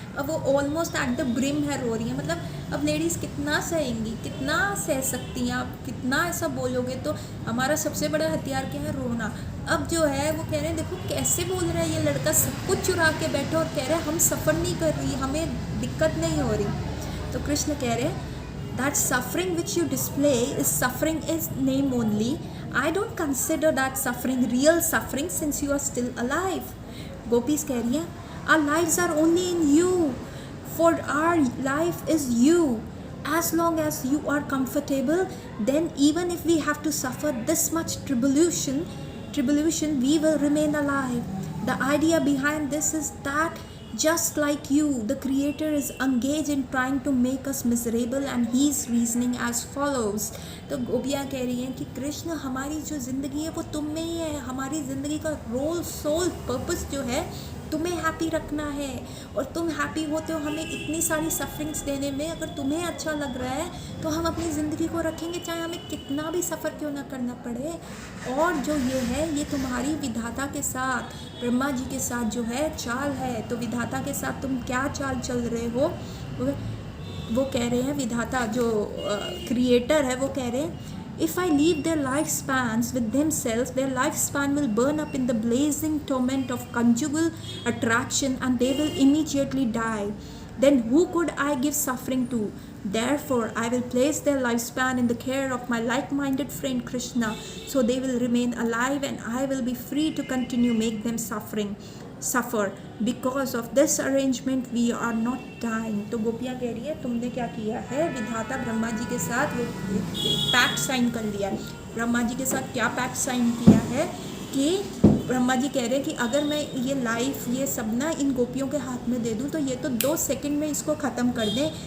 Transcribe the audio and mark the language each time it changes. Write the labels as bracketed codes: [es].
[hi] अब वो almost at the brim है, रो रही है. मतलब अब लेडीज़ कितना सहेंगी, कितना सह सकती हैं आप, कितना ऐसा बोलोगे. तो हमारा सबसे बड़ा हथियार क्या है? रोना. अब जो है वो कह रहे हैं देखो कैसे बोल रहा है ये लड़का, सब कुछ चुरा के बैठा और कह रहे हैं हम सफ़र नहीं कर रही, हमें दिक्कत नहीं हो रही. तो कृष्ण कह रहे हैं [en] that suffering which you display is suffering is name only. I don't consider that suffering real suffering since you are still alive. Gopis [hi] कह रही हैं [en] our lives are only in you, for our life is you. As long as you are comfortable, then even if we have to suffer this much tribulation, we will remain alive. The idea behind this is that just like you, the creator is engaged in trying to make us miserable, and he is reasoning as follows. [hi] तो गोपियाँ कह रही हैं कि कृष्ण हमारी जो ज़िंदगी है वो तुम में ही है, हमारी ज़िंदगी का रोल सोल पर्पस जो है तुम्हें हैप्पी रखना है, और तुम हैप्पी होते हो हमें इतनी सारी सफरिंग्स देने में. अगर तुम्हें अच्छा लग रहा है तो हम अपनी ज़िंदगी को रखेंगे, चाहे हमें कितना भी सफ़र क्यों ना करना पड़े. और जो ये है ये तुम्हारी विधाता के साथ, ब्रह्मा जी के साथ जो है चाल है. तो विधाता के साथ तुम क्या चाल चल रहे हो, वो कह रहे हैं [en] विधाता जो क्रिएटर है वो कह रहे हैं if I leave their lifespans with themselves, their lifespan will burn up in the blazing torment of conjugal attraction and they will immediately die. Then who could I give suffering to? Therefore, I will place their lifespan in the care of my like-minded friend Krishna, so they will remain alive and I will be free to continue make them suffer. Because of this arrangement, we are not dying. [hi] तो गोपियाँ कह रही है तुमने क्या किया है, विधाता ब्रह्मा जी के साथ वो पैक्ट साइन कर लिया. ब्रह्मा जी के साथ क्या पैक्ट साइन किया है कि ब्रह्मा जी कह रहे हैं कि अगर मैं ये लाइफ ये सब ना इन गोपियों के हाथ में दे दूँ तो ये तो 2 सेकंड में इसको ख़त्म कर दें.